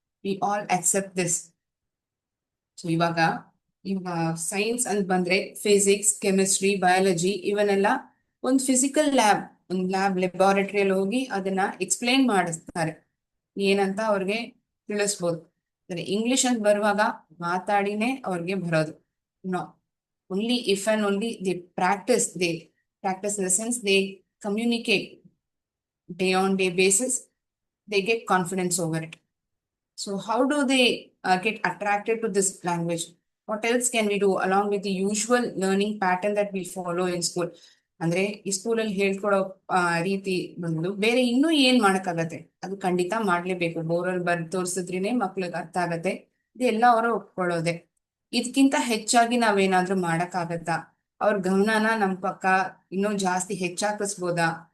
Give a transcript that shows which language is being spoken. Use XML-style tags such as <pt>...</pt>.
<en>We all accept this.</en> <kn>So ಇವಾಗ science ಅಂತ ಬಂದ್ರೆ ಫಿಸಿಕ್ಸ್, ಕೆಮಿಸ್ಟ್ರಿ, ಬಯಾಲಜಿ ಇವನ್ನೆಲ್ಲ ಒಂದು ಫಿಸಿಕಲ್ ಲ್ಯಾಬ್, ಒಂದು ಲ್ಯಾಬಾರೆಟರಿಯಲ್ಲಿ ಹೋಗಿ ಅದನ್ನ ಎಕ್ಸ್ಪ್ಲೈನ್ ಮಾಡಿಸ್ತಾರೆ, ಏನಂತ ಅವ್ರಿಗೆ ತಿಳಿಸ್ಬೋದು. ಇಂಗ್ಲಿಷ್ ಅಂತ ಬರುವಾಗ ಮಾತಾಡಿನೇ ಅವ್ರಿಗೆ ಬರೋದು.</kn> <en>No, only if and only they practice in the sense they communicate day on day basis, they get confidence over it. So how do they get attracted to this language? What else can we do along with the usual learning pattern that we follow in school?</en> <kn>ಅಂದ್ರೆ ಈ ಸ್ಕೂಲಲ್ಲಿ ಹೇಳ್ಕೊಡೋ ರೀತಿ ಬಂದು ಬೇರೆ ಇನ್ನೂ ಏನ್ ಮಾಡಕ್ಕಾಗತ್ತೆ? ಅದು ಖಂಡಿತ ಮಾಡ್ಲೇಬೇಕು. ಬೋರಲ್ಲಿ ಬರ್ದು ತೋರ್ಸಿದ್ರೇನೆ ಮಕ್ಳಿಗೆ ಅರ್ಥ ಆಗತ್ತೆ, ಇದೆಲ್ಲ ಅವರು ಒಪ್ಕೊಳ್ಳೋದೆ. ಇದಕ್ಕಿಂತ ಹೆಚ್ಚಾಗಿ ನಾವೇನಾದ್ರೂ ಮಾಡಕ್ಕಾಗತ್ತಾ? ಅವ್ರ ಗಮನನ ನಮ್ ಪಕ್ಕ ಇನ್ನೂ ಜಾಸ್ತಿ ಹೆಚ್ಚಾಕಿಸ್ಬೋದಾ?</kn>